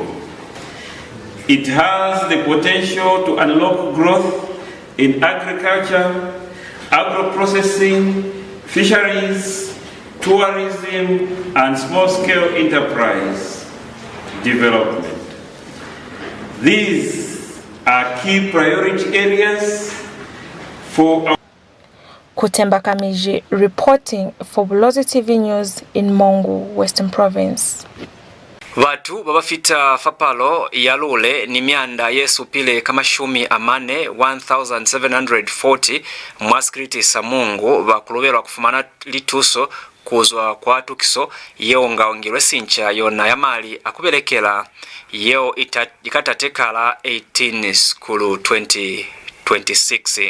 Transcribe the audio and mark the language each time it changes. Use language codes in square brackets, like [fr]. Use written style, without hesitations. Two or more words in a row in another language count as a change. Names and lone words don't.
[en] It has the potential to unlock growth in agriculture, agro-processing, fisheries, tourism, and small-scale enterprise development. These are key priority areas for our Kutemba Kamiji reporting for Bulozi TV News in MUNGU, Western Province. [loz] Vatu babafita fapalo yalule ni myanda yesu pile kama shumi amane 1740 mwaskiriti sa Mungu bakulubelwa kufumana lituso kuzwa kwa tukiso yeo ngaongirwe sincha yona yamali akubelekela yeo ikatatekala 18 skulu 2026.